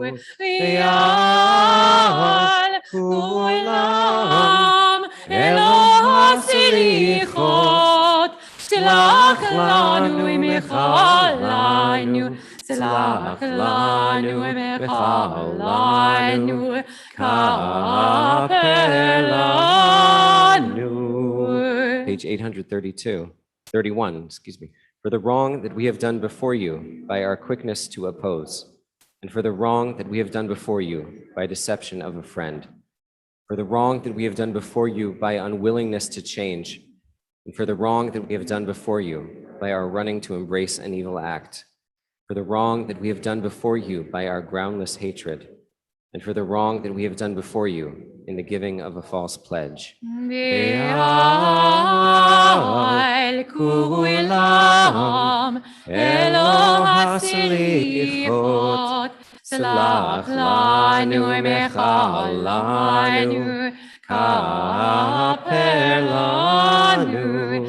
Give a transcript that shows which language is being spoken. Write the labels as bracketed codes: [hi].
[he] ועל כולם אלוה סליחות, סלח לנו מחלנו, סלח לנו מחלנו, כפר לנו. [en] Page 31, excuse me. For the wrong that we have done before you by our quickness to oppose, and for the wrong that we have done before you by deception of a friend, for the wrong that we have done before you by unwillingness to change, and for the wrong that we have done before you by our running to embrace an evil act, for the wrong that we have done before you by our groundless hatred, and for the wrong that we have done before you in the giving of a false pledge. [he] ועל כולם אלוה סליחות, סלח לנו מחלנו, כפר לנו.